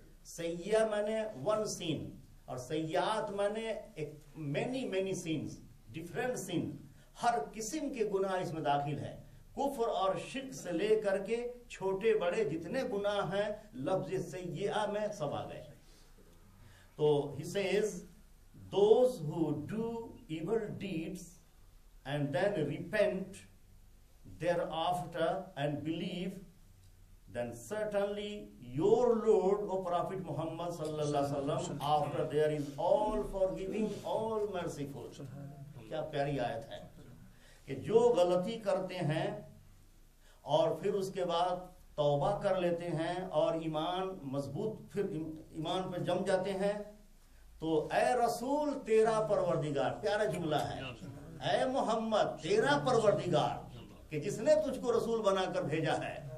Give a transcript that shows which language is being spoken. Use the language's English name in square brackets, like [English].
[Hindi] सय्या माने [English] one sin [Hindi] और सय्यात माने [English] Many sins, different sin. [Hindi] हर किस्म के गुनाह इसमें दाखिल है. कुफ्र और शिर्क से लेकर के छोटे बड़े जितने गुनाह हैं लफ्ज सय्या में सब आ गए. [English] तो he says those who do evil deeds and then repent thereafter and believe, then certainly your Lord, O Prophet Muhammad sallallahu alaihi wasallam, after there is all forgiving, all merciful. [Hindi] क्या प्यारी आयत है कि जो गलती करते हैं और फिर उसके बाद तौबा कर लेते हैं और ईमान मजबूत, फिर ईमान पे जम जाते हैं, तो ऐ रसूल तेरा परवरदिगार, प्यारा जुमला है, ऐ मोहम्मद तेरा परवरदिगार, कि जिसने तुझको रसूल बनाकर भेजा है,